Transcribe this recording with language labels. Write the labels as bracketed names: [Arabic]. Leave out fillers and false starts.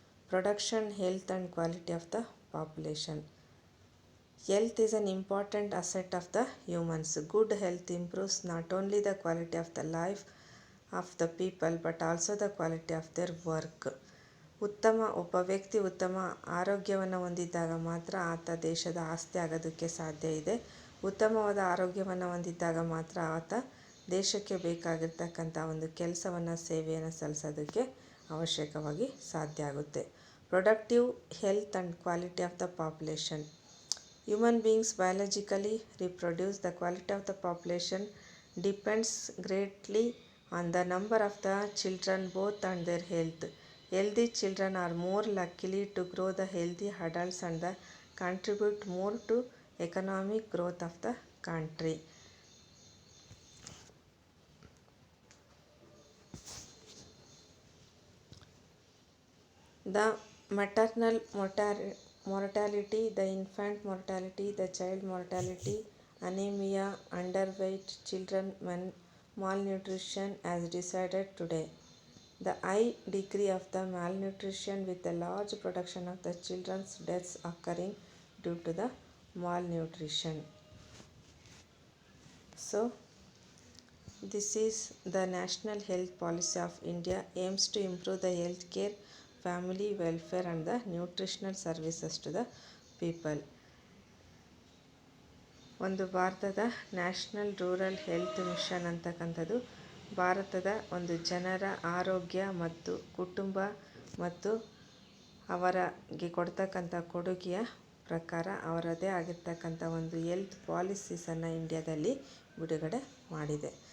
[English] Production, health and quality of the population. Health is an important asset of the humans. Good health improves not only the quality of the life of the people but also the quality of their work. [Kannada] ಒಬ್ಬ ವ್ಯಕ್ತಿ ಉತ್ತಮ ಆರೋಗ್ಯವನ್ನು ಹೊಂದಿದ್ದಾಗ ಮಾತ್ರ ಆತ ದೇಶದ ಆಸ್ತಿ ಆಗೋದಕ್ಕೆ ಸಾಧ್ಯ ಇದೆ. ಉತ್ತಮವಾದ ಆರೋಗ್ಯವನ್ನು ಹೊಂದಿದ್ದಾಗ ಮಾತ್ರ ಆತ ದೇಶಕ್ಕೆ ಬೇಕಾಗಿರ್ತಕ್ಕಂಥ ಒಂದು ಕೆಲಸವನ್ನು ಸೇವೆಯನ್ನು ಸಲ್ಲಿಸೋದಕ್ಕೆ ಅವಶ್ಯಕವಾಗಿ ಸಾಧ್ಯ ಆಗುತ್ತೆ. [English] Productive health and quality of the population. Human beings biologically reproduce. The quality of the population depends greatly on the number of the children both and their health. Healthy children are more likely to grow the healthy adults and contribute more to economic growth of the country. The maternal mortality, the infant mortality, the child mortality, anemia, underweight children, malnutrition as decided today. The high degree of the malnutrition with a large production of the children's deaths occurring due to the malnutrition. So, this is the National Health Policy of India aims to improve the health care, family welfare and the nutritional services to the people. [Kannada] ಒಂದು ಭಾರತದ national rural health mission ಅಂತಕ್ಕಂಥದ್ದು ಭಾರತದ ಒಂದು ಜನರ ಆರೋಗ್ಯ ಮತ್ತು ಕುಟುಂಬ ಮತ್ತು ಅವರಿಗೆ ಕೊಡ್ತಕ್ಕಂಥ ಕೊಡುಗೆಯ ಪ್ರಕಾರ ಅವರದೇ ಆಗಿರ್ತಕ್ಕಂಥ ಒಂದು ಹೆಲ್ತ್ ಪಾಲಿಸೀಸನ್ನು ಇಂಡಿಯಾದಲ್ಲಿ ಬಿಡುಗಡೆ ಮಾಡಿದೆ.